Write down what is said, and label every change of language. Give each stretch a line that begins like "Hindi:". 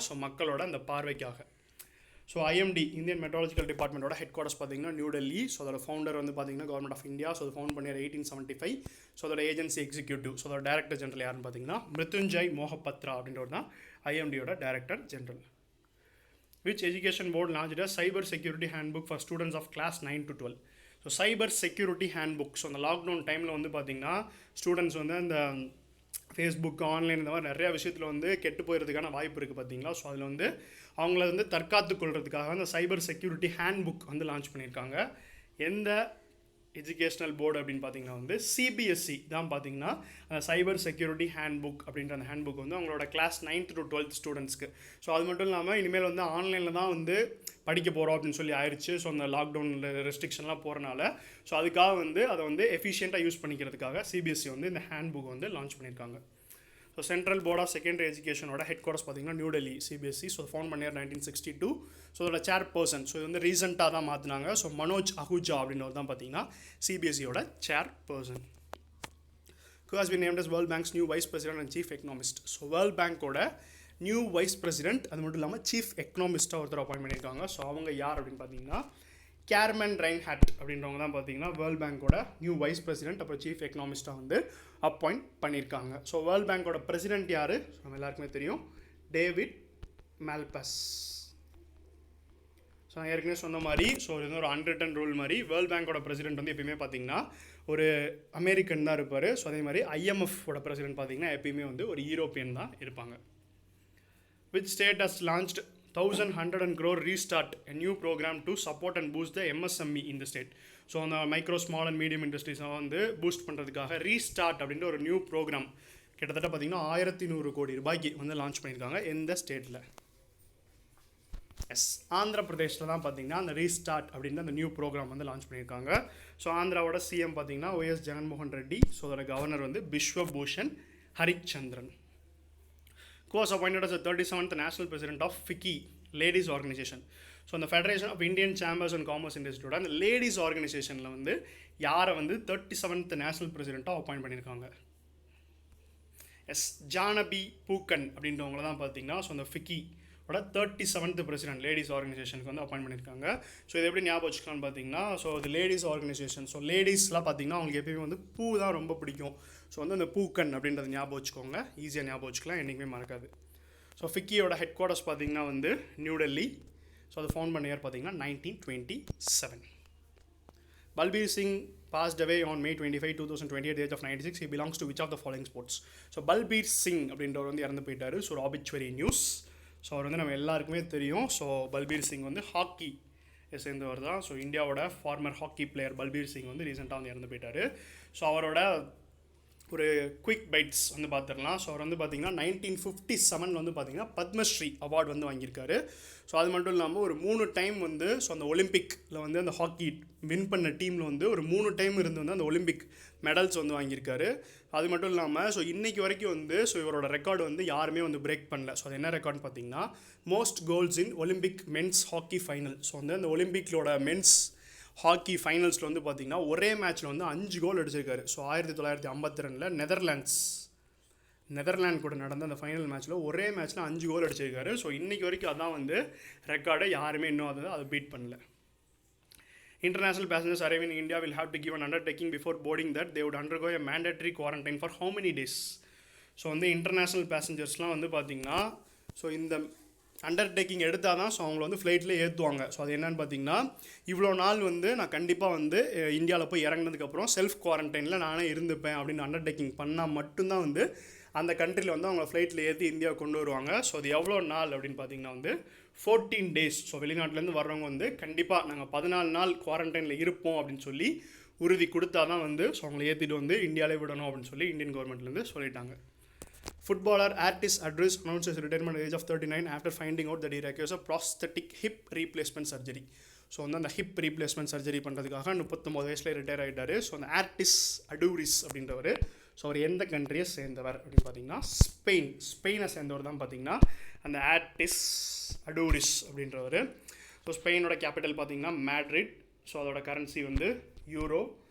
Tamil: So மக்களோட அந்த பார்வைக்காக. So IMD Indian meteorological டிபார்ட்மெண்ட்டோட head quarters பார்த்தீங்கன்னா நியூ டெல்லி. ஸோ அதோட ஃபவுண்டர் வந்து பார்த்தீங்கன்னா கவர்மெண்ட் ஆஃப் இந்தியா. ஸோ அது ஃபவுண்ட் பண்ணியார் 1875. ஸோ அதோட ஏஜென்சி எக்ஸிக்யூட்டிவ், ஸோ அதோட டைரக்டர் ஜெனரல் யாருன்னு பார்த்தீங்கன்னா மிருத்யுஞ்சய் மோஹபத்ரா அப்படின்றவர் தான் ஐஎம்டியோட director general.
English: Which education board launched a cyber security handbook for students of class 9 to 12.
Tamil: So cyber security handbook. So அந்த lockdown டைமில் வந்து பார்த்திங்கன்னா ஸ்டூடெண்ட்ஸ் வந்து அந்த ஃபேஸ்புக், ஆன்லைன் இந்த மாதிரி நிறையா விஷயத்தில் வந்து கெட்டு போயிடுறதுக்கான வாய்ப்பு இருக்குது பார்த்தீங்களா. ஸோ அதில் வந்து அவங்கள வந்து தற்காத்து கொள்றதுக்காக அந்த சைபர் செக்யூரிட்டி ஹேண்ட்புக் வந்து லான்ச் பண்ணியிருக்காங்க. எந்த எஜுகேஷ்னல் போர்டு அப்படின்னு பார்த்தீங்கன்னா வந்து சிபிஎஸ்சி தான் பார்த்தீங்கன்னா அந்த சைபர் செக்யூரிட்டி ஹேண்ட்புக் அப்படின்ற அந்த ஹேண்ட்புக் வந்து அவங்களோட கிளாஸ் 9th to 12th ஸ்டூடெண்ட்ஸ்க்கு. ஸோ அது மட்டும் இல்லாமல் இனிமேல் வந்து ஆன்லைனில் தான் வந்து படிக்க போகிறோம் அப்படின்னு சொல்லி ஆயிடுச்சு. ஸோ அந்த லாக்டவுனில் ரெஸ்ட்ரிக்ஷன்லாம் போகிறனால ஸோ அதுக்காக வந்து அதை வந்து எஃபிஷியண்ட்டாக யூஸ் பண்ணிக்கிறதுக்காக சிபிஎஸ்சி வந்து இந்த ஹேண்ட்புக் வந்து லான்ச் பண்ணியிருக்காங்க. So central board of secondary எஜுகேஷனோட head quarters பார்த்தீங்கன்னா new Delhi, CBSE. So found பண்ணியார் 1962. So அதோட சேர் பர்சன், ஸோ இது வந்து ரீசெண்டாக தான் மாற்றினாங்க. ஸோ மனோஜ் அஹூஜா அப்படின்றவர் தான் பார்த்தீங்கன்னா சிபிஎஸ்சியோட சேர் person.
English: Who has been named as World Bank's new Vice President and Chief Economist.
Tamil: So world பேங்கோட நியூ வைஸ் பிரசிடென்ட், அது மட்டும் இல்லாமல் சீஃப் எக்கனாமிஸ்ட்டாக ஒருத்தர் அப்பாயின்ட் பண்ணியிருக்காங்க. ஸோ அவங்க யார் அப்படின்னு பார்த்தீங்கன்னா கேர்மன் ரைன்ஹார்ட் அப்படின்றவங்க தான் பார்த்தீங்கன்னா வேர்ல்ட் பேங்கோட நியூ வைஸ் பிரசிடென்ட் அப்புறம் சீஃப் எக்கனாமிஸ்ட்டாக வந்து அப்பாயிண்ட் பண்ணியிருக்காங்க. ஸோ வேர்ல்ட் பேங்கோட பிரசிடென்ட் யார் நம்ம எல்லாருக்குமே தெரியும், டேவிட் மால்பஸ். ஸோ நான் ஏற்கனவே சொன்ன மாதிரி ஸோ இது வந்து ஒரு அன்ரிட்டன் ரூல் மாதிரி வேர்ல்ட் பேங்கோட பிரசிடென்ட் வந்து எப்பயுமே பார்த்தீங்கன்னா ஒரு அமெரிக்கன் தான் இருப்பார். ஸோ அதே மாதிரி ஐஎம்எஃபோட பிரசிடென்ட் பார்த்தீங்கன்னா எப்பயுமே வந்து ஒரு யூரோப்பியன் தான் இருப்பாங்க.
English: Which state has launched 1,100 crore restart, a new program to support and boost the MSME in the state.
Tamil: So அந்த மைக்ரோ ஸ்மால் அண்ட் மீடியம் இண்டஸ்ட்ரீஸை வந்து பூஸ்ட் பண்ணுறதுக்காக ரீஸ்டார்ட் அப்படின்ற ஒரு நியூ ப்ரோக்ராம் கிட்டத்தட்ட பார்த்தீங்கன்னா 1,100 கோடி ரூபாய்க்கு வந்து லான்ச் பண்ணியிருக்காங்க. எந்த ஸ்டேட்டில்? எஸ், ஆந்திர பிரதேஷில் தான் பார்த்தீங்கன்னா அந்த ரீஸ்டார்ட் அப்படின்ற அந்த நியூ ப்ரோக்ராம் வந்து லான்ச் பண்ணியிருக்காங்க. ஸோ ஆந்திராவோட சிஎம் பார்த்தீங்கன்னா OS ஜெகன்மோகன் ரெட்டி. ஸோ அதோட கவர்னர் வந்து Biswabhushan Harichandran.
English: Who was appointed as the 37th National President of FICCI Ladies Organization.
Tamil: So அந்த federation of Indian chambers and commerce இண்டஸ்ட்ரியோட அந்த லேடிஸ் ஆர்கனைசேஷனில் வந்து யாரை வந்து 37th நேஷனல் பிரசிடெண்ட்டாக அப்பாயிண்ட் பண்ணியிருக்காங்க? எஸ், ஜானபி பூக்கன் அப்படின்றவங்கள தான் பார்த்தீங்கன்னா ஸோ அந்த ஃபிக்கி 37th பிரசிடென்ட் லேடிஸ் ஆர்கனைசேஷனுக்கு வந்து அப்பாயின்ட் பண்ணியிருக்காங்க. ஸோ இது எப்படி ஞாபகம் வச்சுக்கலாம்னு பார்த்தீங்கன்னா, ஸோ இது லேடிஸ் ஆர்கனைசேஷன். ஸோ லேடிஸ்லாம் பார்த்தீங்கன்னா அவங்களுக்கு எப்பயுமே வந்து பூ தான் ரொம்ப பிடிக்கும். ஸோ வந்து அந்த பூக்கன் அப்படின்றத ஞாபகம் வச்சுக்கோங்க, ஈஸியாக ஞாபகம் வச்சுக்கலாம், என்றைக்குமே மறக்காது. ஸோ ஃபிக்கியோட ஹெட் குவார்ட்டர்ஸ் பார்த்தீங்கன்னா வந்து நியூ டெல்லி. ஸோ அது ஃபவுண்ட் பண்ண இயர் பார்த்தீங்கன்னா 1927.
English: Balbir Singh passed away on May 25, 2020 at the age of 96. He belongs to which of the following sports?
Tamil: So Balbir Singh அப்படின்றவர் வந்து இறந்து போயிட்டார். ஸோ ஒரு ஆபிச்சுவரி நியூஸ். ஸோ அவர் வந்து நம்ம எல்லாருக்குமே தெரியும். ஸோ பல்பீர் சிங் வந்து ஹாக்கி சேர்ந்தவர் தான். ஸோ இந்தியாவோட farmer hockey player Balbir Singh வந்து ரீசெண்டாக வந்து இறந்து போயிட்டார். ஸோ அவரோட ஒரு குயிக் பைட்ஸ் வந்து பார்த்துடலாம். ஸோ அவர் வந்து பார்த்திங்கன்னா 1957 வந்து பார்த்திங்கன்னா பத்மஸ்ரீ அவார்டு வந்து வாங்கியிருக்காரு. ஸோ அது மட்டும் இல்லாமல் ஒரு 3 டைம் வந்து ஸோ அந்த ஒலிம்பிக்கில் வந்து அந்த ஹாக்கி வின் பண்ண டீமில் வந்து ஒரு 3 டைம் இருந்து வந்து அந்த ஒலிம்பிக் மெடல்ஸ் வந்து வாங்கியிருக்காரு. அது மட்டும் இல்லாமல் ஸோ இன்றைக்கி வரைக்கும் வந்து ஸோ இவரோட ரெக்கார்டு வந்து யாருமே வந்து பிரேக் பண்ணல. ஸோ அது என்ன ரெக்கார்டுன்னு பார்த்தீங்கன்னா most goals in Olympic men's hockey final. So வந்து அந்த ஒலிம்பிக்லோட மென்ஸ் ஹாக்கி ஃபைனல்ஸில் வந்து பார்த்திங்கன்னா ஒரே மேட்ச்சில் வந்து 5 கோல் அடிச்சிருக்காரு. ஸோ 1952 நெதர்லாண்ட் கூட நடந்த அந்த ஃபைனல் மேட்ச்சில் ஒரே மேட்ச்சில் 5 கோல் அடிச்சிருக்காரு. ஸோ இன்றைக்கி வரைக்கும் அதான் வந்து ரெக்கார்டை யாருமே இன்னும் அதை பீட் பண்ணல.
English: International passengers arriving in India will have to give an undertaking before boarding that they would undergo a mandatory quarantine for how many days?
Tamil: So வந்து இன்டர்நேஷ்னல் பேசஞ்சர்ஸ்லாம் வந்து பார்த்திங்கன்னா ஸோ இந்த அண்டர்டேக்கிங் எடுத்தால் தான் ஸோ அவங்கள வந்து ஃப்ளைட்டில் ஏற்றுவாங்க. ஸோ அது என்னென்னு பார்த்தீங்கன்னா இவ்வளோ நாள் வந்து நான் கண்டிப்பாக வந்து இந்தியாவில் போய் இறங்கினதுக்கப்புறம் செல்ஃப் குவாரண்டைனில் நானே இருந்துப்பேன் அப்படின்னு அண்டர்டேக்கிங் பண்ணால் மட்டும்தான் வந்து அந்த கண்ட்ரியில் வந்து அவங்க ஃப்ளைட்டில் ஏற்றி இந்தியா கொண்டு வருவாங்க. ஸோ அது எவ்வளோ நாள் அப்படின்னு பார்த்தீங்கன்னா வந்து 14 days. ஸோ வெளிநாட்டிலேருந்து வர்றவங்க வந்து கண்டிப்பாக நாங்கள் 14 நாள் குவாரண்டைனில் இருப்போம் அப்படின்னு சொல்லி உறுதி கொடுத்தா தான் வந்து ஸோ அவங்களை ஏற்றிட்டு வந்து இந்தியாவிலே விடணும் அப்படின்னு சொல்லி இந்தியன் கவர்மெண்ட்லேருந்து சொல்லிட்டாங்க.
English: Footballer Artis Adris announced his retirement at the age of 39 after finding out that he requires a prosthetic hip replacement surgery.
Tamil: So வந்து அந்த ஹிப் ரீப்ளேஸ்மெண்ட் சர்ஜரி பண்ணுறதுக்காக 39 வயசில் ரிட்டையர் ஆகிட்டார். ஸோ அந்த ஆர்டிஸ் அடூரிஸ் அப்படின்றவர் ஸோ அவர் எந்த கண்ட்ரியை சேர்ந்தவர் அப்படின்னு பார்த்தீங்கன்னா ஸ்பெயினை சேர்ந்தவர் தான் பார்த்தீங்கன்னா அந்த ஆர்டிஸ் அடூரிஸ் அப்படின்றவர். ஸோ ஸ்பெயினோட கேபிட்டல் பார்த்தீங்கன்னா மேட்ரிட். ஸோ அதோட கரன்சி வந்து யூரோ.